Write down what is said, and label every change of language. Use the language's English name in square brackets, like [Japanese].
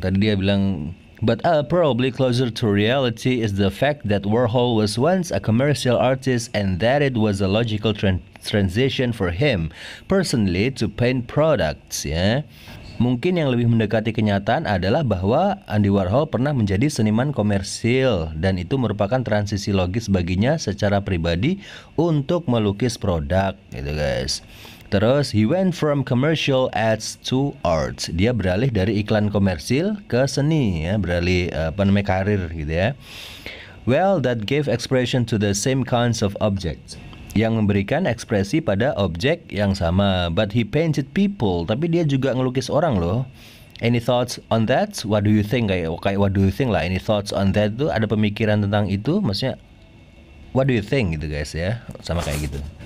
[Indonesian] Tadi dia bilang, [English] but probably closer to reality is the fact that Warhol was once a commercial artist and that it was a logical transition for him personally to paint products. [Indonesian] Ya, mungkin yang lebih mendekati kenyataan adalah bahwa Andy Warhol pernah menjadi seniman komersil dan itu merupakan transisi logis baginya secara pribadi untuk melukis produk, gitu guys. [English] Terus he went from commercial ads to art. [Indonesian] Dia beralih dari iklan komersil ke seni, ya, beralih karir gitu ya. [English] Well, that gave expression to the same kinds of objects. [Indonesian] Yang memberikan ekspresi pada objek yang sama. [English] But he painted people, [Indonesian] tapi dia juga ngelukis orang loh. [English] Any thoughts on that? What do you think? Kayak what do you think lah? Any thoughts on that [Indonesian] tuh, ada pemikiran tentang itu? Maksudnya [English] what do you think [Indonesian] gitu guys ya? Sama kayak gitu.